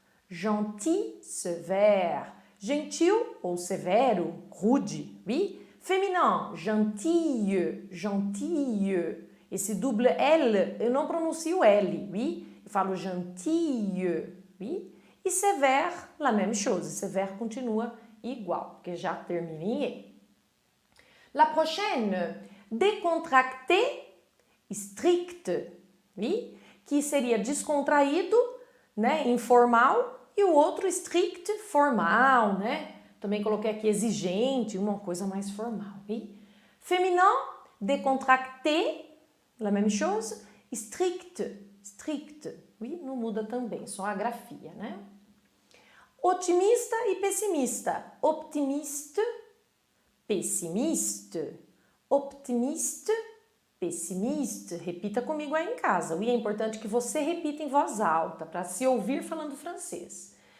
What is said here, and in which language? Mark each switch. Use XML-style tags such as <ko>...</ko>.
<fr>Gentil, sévère. Gentil ou severo, rude, oui? Féminin, gentille, gentille.</fr> <pt>Esse double L, eu não pronuncio L, oui? Eu falo gentille, oui? E sévère,</pt> <fr>la même chose.</fr> <pt>Sévère continua igual, porque já termina em E.</pt> <fr>La prochaine, décontracté, strict, oui?</fr> <pt>Que seria descontraído, né? Informal. E o outro strict, formal, né? Também coloquei aqui exigente, uma coisa mais formal, oui?</pt> <fr>Féminin, décontracté, la même chose. Strict, strict, oui?</fr> <pt>Não muda também, só a grafia, né? Otimista e pessimista.</pt> <fr>Optimiste, pessimiste. Optimiste, pessimiste.</fr> <pt>Repita comigo aí em casa. E é importante que você repita em voz alta, para se ouvir falando francês.</pt>